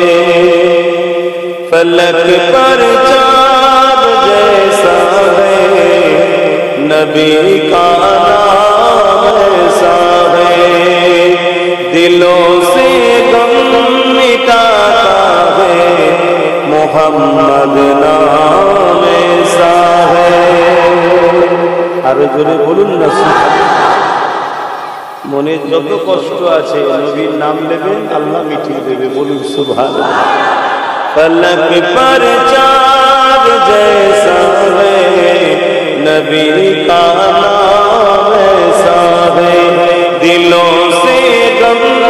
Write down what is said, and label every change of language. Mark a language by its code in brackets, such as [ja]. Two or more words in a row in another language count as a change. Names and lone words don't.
[ur] فلک پر چاند جیسا ہے نبی کا نام ایسا ہے دلوں سے غم مٹاتا ہے محمد نام ایسا ہے [bn] আরো জোরে বলুন না মনে যত কষ্ট আছে নবীর নাম নেবেন আল্লাহ মিটিয়ে দেবে বলুন সুবহানাল্লাহ [ur] فلک پر چاند جیسا ہے نبی کا نام ایسا ہے دلوں سے غم